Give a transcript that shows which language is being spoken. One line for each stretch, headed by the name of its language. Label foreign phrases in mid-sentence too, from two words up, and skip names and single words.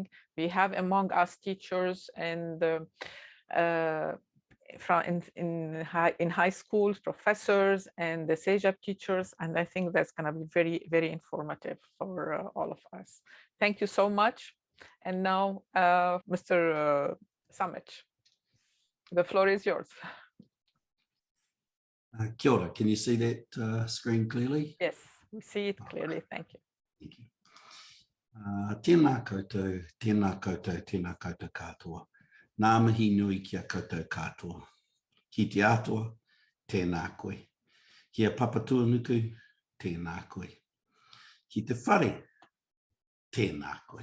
English: We have among us teachers and in high schools, professors and the CEGEP teachers, and I think that's going to be very, very informative for all of us. Thank you so much. And now, Mr. Sumich, the floor is yours.
Māori: Kia ora,
English: can you see that screen clearly? Yes, we see it clearly. Thank you. Thank you.
Māori: Tēnā koutou, tēnā koutou, tēnā koutou katoa. Nā mihi nui kia koutou katoa. Ki te atua, tēnā koe. Kia papatua nuku, tēnā koe. Ki te whare, tēnā koe.